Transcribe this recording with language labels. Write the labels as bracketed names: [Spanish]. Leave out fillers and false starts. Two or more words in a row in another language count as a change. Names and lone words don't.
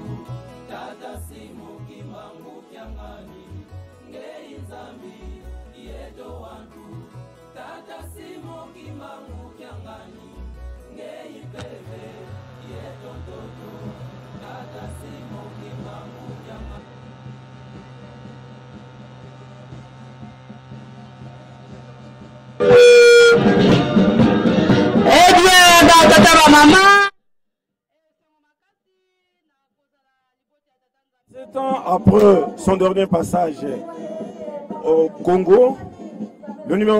[Kongo] tata simo kimangu kyangani ngei nzambi yeto wantu tata simo kimangu kyangani ngei peve yeto toto tata simo kimangu kyangani. [French] Sept ans après son dernier passage au Congo, le numéro